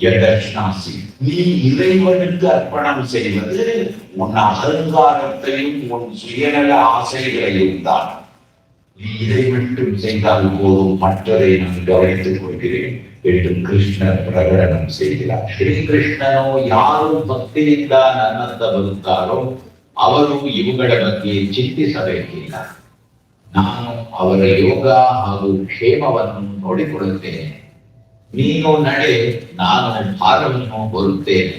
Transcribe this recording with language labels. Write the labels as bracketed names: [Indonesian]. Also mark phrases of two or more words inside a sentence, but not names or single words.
[Tamil] எதர்ஷ்னாசி நீ இறைவனுக்கு அர்ப்பணம் செய்வது உன் அகங்காரத்தையும் உன் சுயநல ஆசைகளையும் தான். நீ இதை மட்டும் செய்தால் போதும், மற்றதை நான் கவனித்துக் கொள்கிறேன் என்று கிருஷ்ணர் பிரகடனம் செய்கிறார். [Kannada] ಶ್ರೀಕೃಷ್ಣನು ಯಾರು ಭಕ್ತಿಯಿಂದ ನನ್ನತ್ತ ಬರುತ್ತಾರೋ ಅವರು ಇವುಗಳ ಬಗ್ಗೆ ಚಿಂತಿಸಬೇಕಿಲ್ಲ. ನಾನು ಅವರ ಯೋಗ ಹಾಗೂ ಕ್ಷೇಮವನ್ನು ನೋಡಿಕೊಳ್ಳುತ್ತೇನೆ. ನೀನು ನಡೆ, ನಾನು ಭಾರವನ್ನು ಹೊರುತ್ತೇನೆ.